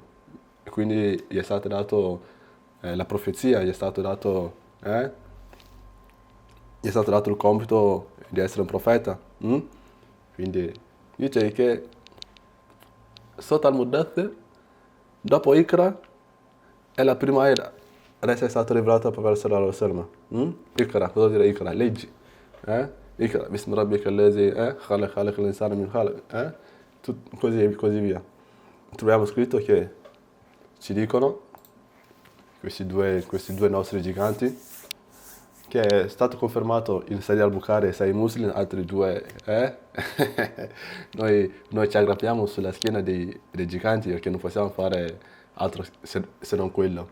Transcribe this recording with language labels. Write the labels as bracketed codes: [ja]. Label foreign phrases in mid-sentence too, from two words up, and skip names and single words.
[it] E quindi gli è stato dato la profezia, gli è stato dato il compito di essere un profeta. Quindi dice che Sota al-Muddathir, dopo Iqra, è la prima aya ad essere stata rivelata per [ar] صلى الله عليه وسلم. [it] Iqra, cosa vuol dire Iqra? Leggi. [ar] اقرأ باسم ربك الذي خلق الإنسان من خلق. [it] Così via. Troviamo scritto che ci dicono questi due nostri giganti che è stato confermato in Said al-Bukhari e Sahih Muslim, altri due, noi ci aggrappiamo sulla schiena dei giganti perché non possiamo fare altro se non quello.